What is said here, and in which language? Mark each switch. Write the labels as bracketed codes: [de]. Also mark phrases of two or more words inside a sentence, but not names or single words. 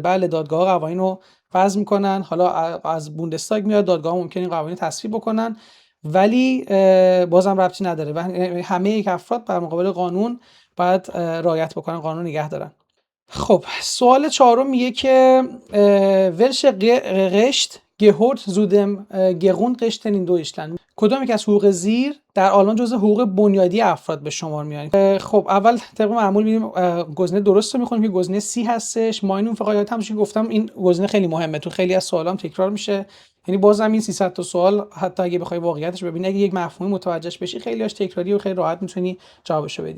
[fa] بله دادگاه‌ها قوانین رو وضع میکنن، حالا از بوندستاگ میاد، دادگاه‌ها ممکنه این قوانین تصویب بکنن ولی بازم ربطی نداره و همه یک افراد در مقابل قانون باید رعایت بکنن، قانون نگه دارن. خب سوال چهارم میگه که [de] welche Recht gehört zu dem Grundrechten in Deutschland. [fa] کدام یک از حقوق زیر در آلمان جزء حقوق بنیادی افراد به شمار میاد؟ خب اول طبق معمول میریم گزینه درست رو میخونیم که گزینه سی هستش. ماینون فقایات همونش که گفتم این گزینه خیلی مهمه، تو خیلی از سوالام تکرار میشه، یعنی بازم این 300 تا سوال حتی اگه بخوای واقعیتش ببینی اگه یک مفهومی متوجهش بشی خیلیاش تکراری و خیلی راحت میتونی جوابشو بدی.